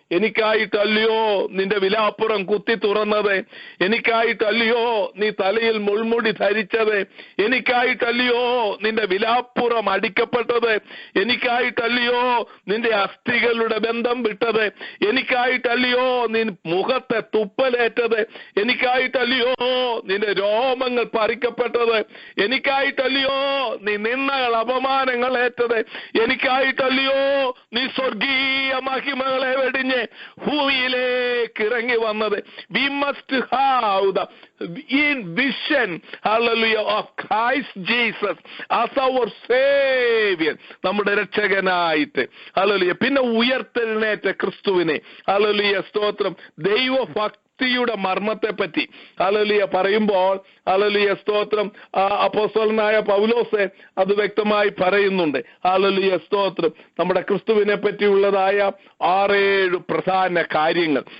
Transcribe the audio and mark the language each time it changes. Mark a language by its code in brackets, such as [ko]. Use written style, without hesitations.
[ml] എനിക്കായിട്ടല്ലയോ നിന്റെ വിലാപ്പുറം കുത്തി തുറന്നത്, എനിക്കായിട്ടല്ലയോ നീ തലയിൽ മുൾമുടി ധരിച്ചത്, എനിക്കായിട്ടല്ലയോ നിന്റെ വിലാപ്പുറം അടിക്കപ്പെട്ടത്, എനിക്കായിട്ടല്ലയോ നിന്റെ അസ്ഥികളുടെ ബന്ധം വിട്ടത്, എനിക്കായിട്ടല്ലയോ നീ മുഖത്തെ തുപ്പലേറ്റത്, എനിക്കായിട്ടല്ലയോ നിന്റെ രോമങ്ങൾ പറിക്കപ്പെട്ടത്, എനിക്കായിട്ടല്ലയോ നീ നിന്ദകൾ അപമാനങ്ങൾ ഏറ്റത്, എനിക്കായിട്ടല്ലയോ നീ സ്വർഗീയ മഹിമകളെ വെടിഞ്ഞ് ഭൂമിയിലേക്ക് ഇറങ്ങി വന്നത്. [en] We must have the vision, hallelujah, of Christ Jesus as our Savior, [ml] നമ്മുടെ രക്ഷകനായിട്ട്. ഹല്ലേലൂയ. പിന്നെ ഉയർത്തെഴുന്നേറ്റ ക്രിസ്തുവിനെ ഹല്ലേലൂയ സ്തോത്രം ദൈവഭക്തിയുടെ മർമ്മത്തെ പറ്റി ഹല്ലേലൂയ പറയുമ്പോൾ ഹല്ലേലൂയ സ്തോത്രം അപ്പോസ്തലനായ പൗലോസ് അത് വ്യക്തമായി പറയുന്നുണ്ട്. ഹല്ലേലൂയ സ്തോത്രം നമ്മുടെ ക്രിസ്തുവിനെ പറ്റിയുള്ളതായ 6-7 പ്രധാന കാര്യങ്ങൾ.